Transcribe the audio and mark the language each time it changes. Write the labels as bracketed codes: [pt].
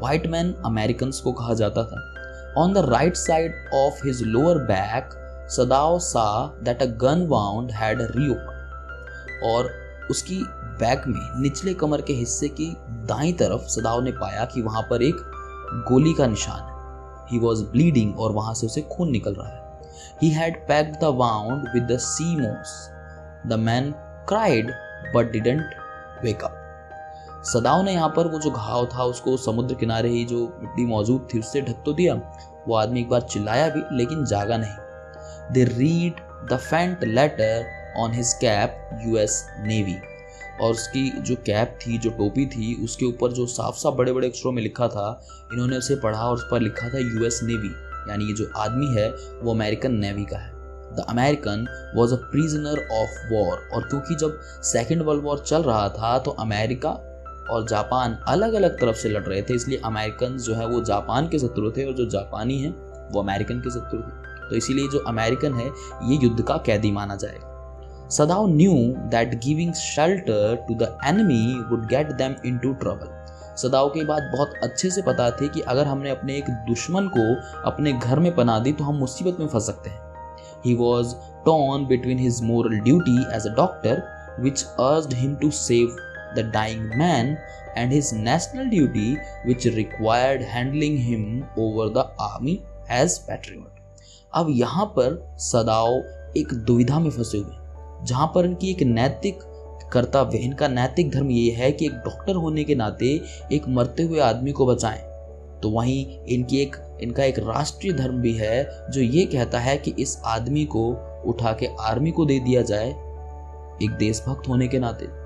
[hi] White man American को कहा जाता था। [en] on the right side of his lower back Sadao saw that a gun wound had reopen, [hi] और उसकी बैक में निचले कमर के हिस्से की दाईं तरफ सदाओ ने पाया कि वहां पर एक गोली का निशान है। [en] he was bleeding, [hi] और वहां से उसे खून निकल रहा है। [en] He had packed the wound with the sea moss. The man cried but didn't wake up. [hi] सदाओ ने यहाँ पर वो जो घाव था उसको समुद्र किनारे ही जो मिट्टी मौजूद थी उससे ढक तो दिया। वो आदमी एक बार चिल्लाया भी, लेकिन जागा नहीं। [en] They read the faint letter on his cap, US Navy. [hi] और उसकी जो कैप थी, जो टोपी थी, उसके ऊपर जो साफ साफ बड़े बड़े अक्षरों में लिखा था, इन्होंने उसे पढ़ा और उस पर लिखा था US Navy, यानी ये जो आदमी है वो अमेरिकन नेवी का है। [en] the American was a prisoner of war, [hi] और क्योंकि जब सेकेंड वर्ल्ड वॉर चल रहा था तो अमेरिका और जापान अलग अलग तरफ से लड़ रहे थे, इसलिए अमेरिकन जो है वो जापान के शत्रु थे और जो जापानी हैं वो अमेरिकन के शत्रु थे। तो इसीलिए जो अमेरिकन है ये युद्ध का कैदी माना जाएगा। [en] Sadao knew that giving shelter to the enemy would get them into trouble. [hi] सदाओ की बात बहुत अच्छे से पता थी कि अगर हमने अपने एक दुश्मन को अपने घर में पनाह दी तो हम मुसीबत में फंस सकते हैं। [en] He was torn between his moral duty as a doctor, which urged him to save the dying man, and his national duty, which required handling him over the army as patriot. [hi] अब यहाँ पर सदाओ एक दुविधा में फंसे हुए, जहां पर इनकी एक नैतिक कर्तव्य, इनका नैतिक धर्म ये है कि एक डॉक्टर होने के नाते एक मरते हुए आदमी को बचाएं, तो वहीं इनका एक राष्ट्रीय धर्म भी है जो ये कहता है कि इस आदमी को उठा के आर्मी को दे दिया जाए एक देशभक्त होने के नाते।